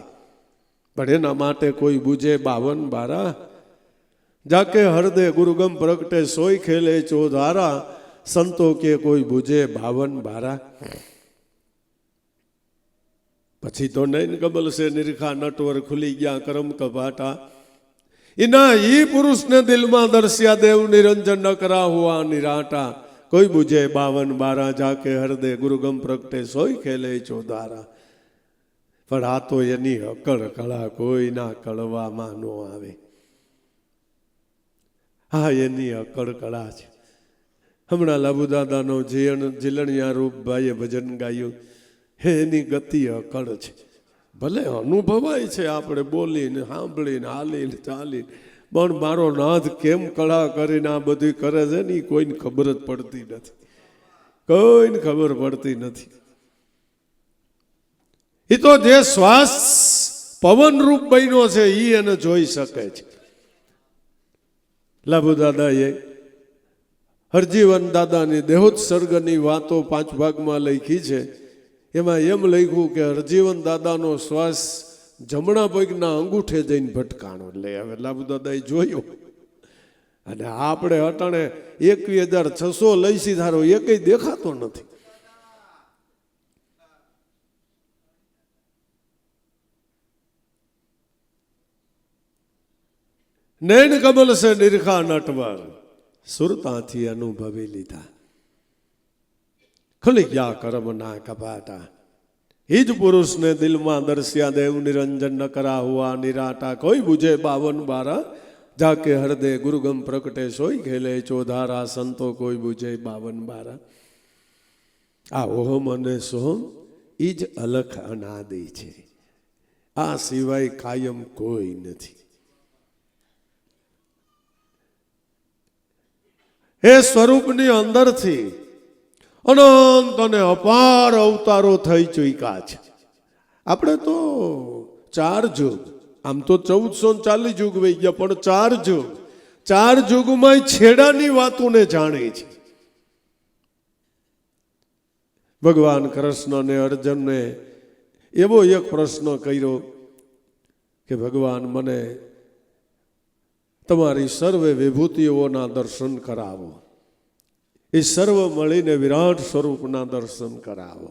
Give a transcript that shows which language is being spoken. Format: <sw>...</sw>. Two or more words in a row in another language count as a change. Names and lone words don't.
<gu>પણ એના માટે</gu> <hi>कोई बुझे 52 बारा, जाके हृदय गुरुगम प्रगटे सोई खेले चौधारा. संतो के कोई बुझे 52 बारा.</hi> <gu>પછી તો</gu> <hi>नैन कमल से निरखा नटवर खुली गया करम कपाटा. इना ही पुरुष ने दिल में दर्शिया देव निरंजन न करा हुआ निराटा. कोई बुझे 52 बारा, जाके हृदय गुरुगम प्रगटे सोई खेले चौधारा.</hi> <gu>પણ આ તો એની અકળ કળા કોઈ ના કળવામાં નો આવે. હા, એની અકળ કળા છે. હમણાં લાભુદાદાનો જીલણિયા રૂપ ભાઈએ ભજન ગાયું, એની ગતિ અકળ છે. ભલે અનુભવાય છે આપણે બોલીને સાંભળીને હાલીને ચાલીને, પણ મારો નાથ કેમ કળા કરીને આ બધું કરે છે ને કોઈને ખબર જ પડતી નથી. કોઈને ખબર પડતી નથી. એ તો જે શ્વાસ પવન રૂપ બન્યો છે ઈ એને જોઈ શકે છે. લાભુ દાદાએ હરજીવન દાદાની દેહોત્સર્ગની વાતો 5 ભાગમાં લખી છે. એમાં એમ લખ્યું કે હરજીવન દાદાનો શ્વાસ જમણા પગના અંગૂઠે જઈને ભટકાણો. એટલે હવે લાભુ દાદાએ જોયો, અને આપણે અટાણે 21,600 લઈશી ધારો એકેય દેખાતો નથી.</gu> <hi>नैन कमल से निरखा नटवर,</hi> <gu>સુરતાથી અનુભવી લીધા.</gu> <hi>खुली गया कर्म ना कपाटा. हिज पुरुष ने दिल में दर्शिया देव निरंजन न करा हुआ निराटा. कोई बुझे 52 बारा, जाके हृदय गुरुगम प्रकटे सोई खेले चौधारा. संतो कोई बुझे 52 बारा.</hi> <gu>આ ઓહમ અને સોહમ ઈજ અલખ અનાદિ છે. આ સિવાય કાયમ કોઈ નહીં. હે સ્વરૂપની અંદરથી અનંત અને અપાર અવતારો થઈ ચૂક્યા છે. આપણે તો 4 યુગ, આમ તો 1440 યુગ વહી ગયા, પણ 4 યુગમાં છેડાની વાતોને જાણી છે. ભગવાન કૃષ્ણ ને અર્જુન ને એવો એક પ્રશ્ન કર્યો કિ ભગવાન મને તમારી સર્વે વિભૂતિઓના દર્શન કરાવો. એ સર્વ મળીને વિરાટ સ્વરૂપના દર્શન કરાવો.</gu>